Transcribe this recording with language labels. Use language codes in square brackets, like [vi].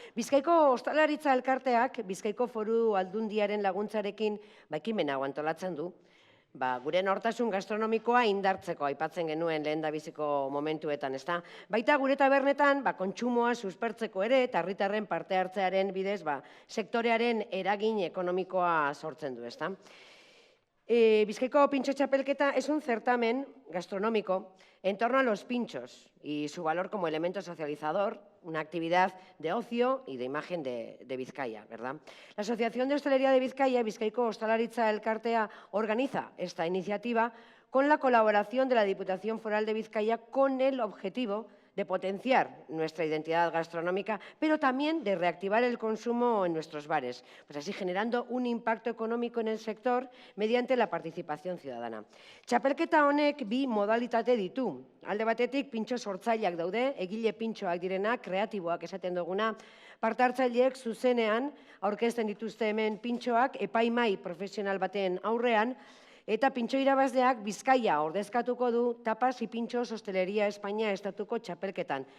[eu] Bizkaiko Ostalaritza Elkarteak Bizkaiko Foru Aldundiaren laguntzarekin ekimena hau antolatzen du. Gure nortasun gastronomikoa indartzeko aipatzen genuen lehendabiziko momentuetan, ezta? Baita gure tabernetan kontsumoa suspertzeko ere eta herritarren parte hartzearen bidez sektorearen eragin ekonomikoa sortzen du, ezta? [es] Bizkaiko Pintxo Txapelketa es un certamen gastronómico en torno a los pinchos y su valor como elemento socializador, una actividad de ocio y de imagen de Vizcaya, ¿verdad? La Asociación de Hostelería de Vizcaya, Bizkaiko Ostalaritza Elkartea, organiza esta iniciativa con la colaboración de la Diputación Foral de Vizcaya con el objetivo de potenciar nuestra identidad gastronómica, pero también de reactivar el consumo en nuestros bares, pues así generando un impacto económico en el sector mediante la participación ciudadana. [eu] Txapelketa honek bi modalitate ditu. Alde batetik pintxo sortzaileak daude, egile pintxoak direnak, kreatiboak esaten duguna, parte hartzaileek zuzenean aurkezten dituzte hemen pintxoak epaimai profesional baten aurrean, eta pintxo irabazleak Bizkaia ordezkatuko du Tapas y Pinchos Hostelería Espainia estatuko txapelketan.